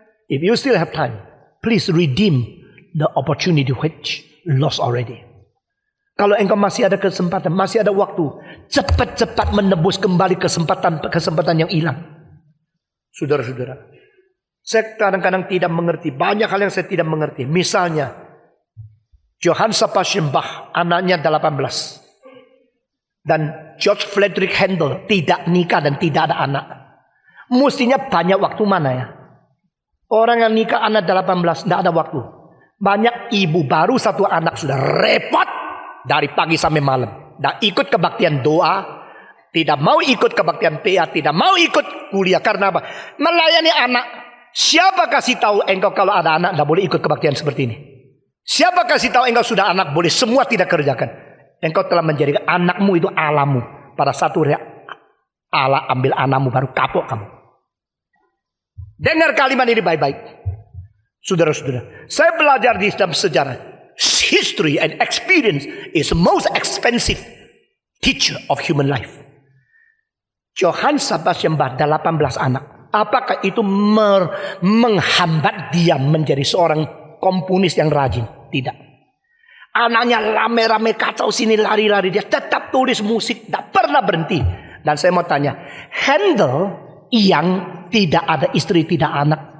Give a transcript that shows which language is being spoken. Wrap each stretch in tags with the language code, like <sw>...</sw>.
<en>If you still have time, please redeem the opportunity which lost already.</en> <id>Kalau engkau masih ada kesempatan, masih ada waktu, cepat-cepat menebus kembali kesempatan yang hilang. Saudara-saudara, saya kadang-kadang tidak mengerti. Banyak hal yang saya tidak mengerti. Misalnya, Johann Sebastian Bach, anaknya 18. Dan George Friedrich Handel tidak nikah dan tidak ada anak. Mestinya banyak waktu mana ya? Orang yang nikah anak 18, tidak ada waktu. Banyak ibu baru satu anak sudah repot. Dari pagi sampai malam. Tidak ikut kebaktian doa. Tidak mau ikut kebaktian PA. Tidak mau ikut kuliah. Karena apa? Melayani anak. Siapa kasih tahu engkau kalau ada anak tidak boleh ikut kebaktian seperti ini? Siapa kasih tahu engkau sudah anak boleh semua tidak kerjakan? Engkau telah menjadikan anakmu itu Allahmu. Pada satu Allah ambil anakmu baru kapok kamu. Dengar kalimat ini baik-baik. Saudara-saudara, saya belajar di dalam sejarah.</id> <en>History and experience is the most expensive teacher of human life.</en> <id>Johann Sebastian Bach 18 anak. Apakah itu menghambat dia menjadi seorang komponis yang rajin? Tidak. Anaknya rame-rame kacau sini lari-lari. Dia tetap tulis musik. Tidak pernah berhenti. Dan saya mau tanya. Handel yang tidak ada istri, tidak anak.</id>